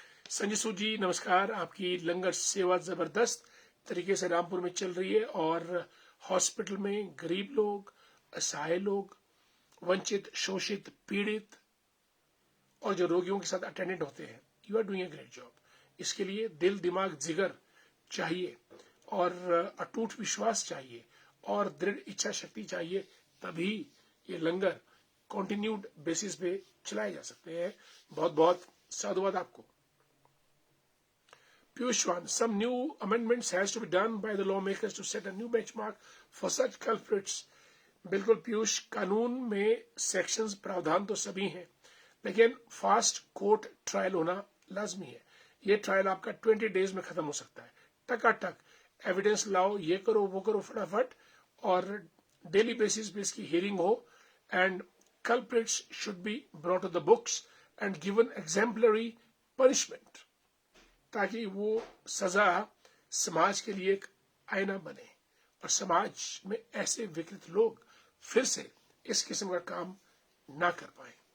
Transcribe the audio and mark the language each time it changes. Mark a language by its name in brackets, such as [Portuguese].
[Hindi] संजय सूद जी नमस्कार। आपकी लंगर सेवा जबरदस्त तरीके से रामपुर में चल रही है, और हॉस्पिटल में गरीब लोग, असहाय लोग, वंचित, शोषित, पीड़ित और जो रोगियों के साथ अटेंडेंट होते हैं, [English] You are doing a great job. [Hindi] इसके लिए दिल, दिमाग, जिगर चाहिए, और अटूट विश्वास चाहिए और दृढ़ इच्छा शक्ति चाहिए, तभी ये लंगर कंटिन्यूड बेसिस पे चलाए जा सकते हैं। बहुत बहुत साधुवाद आपको। [English] Piyushwan, some new amendments has to be done by the lawmakers to set a new benchmark for such culprits. [Hindi] बिल्कुल पीयूष, कानून में सेक्शंस प्रावधान तो सभी हैं, लेकिन फास्ट कोर्ट ट्रायल होना लाजमी है। ये ट्रायल आपका 20 डेज में खत्म हो सकता है। टकाटक एविडेंस लाओ, ये करो वो करो फटाफट, और डेली बेसिस पे इसकी हियरिंग हो, [English] and culprits should be brought to the books and given exemplary punishment, [Hindi] ताकि वो सजा समाज के लिए एक आईना बने और समाज में ऐसे विकृत लोग फिर से इस किस्म का काम ना कर पाए।